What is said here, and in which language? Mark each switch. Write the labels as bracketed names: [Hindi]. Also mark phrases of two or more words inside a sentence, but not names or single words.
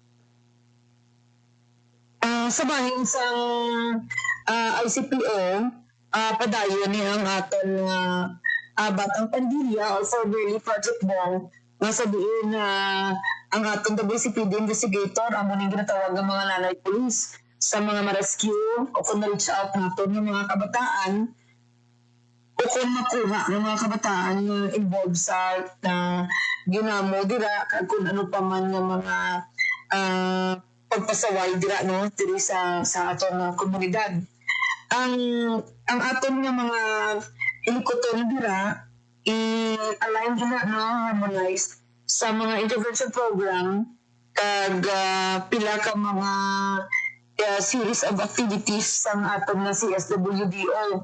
[Hiligaynon] Sa bahin sang ICPO, padayon ni ang aton Batang Pandilya or formerly Project Bong, masabihin na ang atong WCPD investigator ang muning ginatawag ng mga nanay police sa mga ma-rescue o kung na-reach out natin ng mga kabataan o kung makuha ng mga kabataan na involved sa ginamo dira kung ano pa man ng mga pagpasaway dira no diri sa atong komunidad. Ang aton nga mga hilikoton dira i-align dira no, harmonized sa mga [English] intervention program [Hiligaynon] kag pila ka mga [English] series of activities [Hiligaynon] sa aton na CSWDO.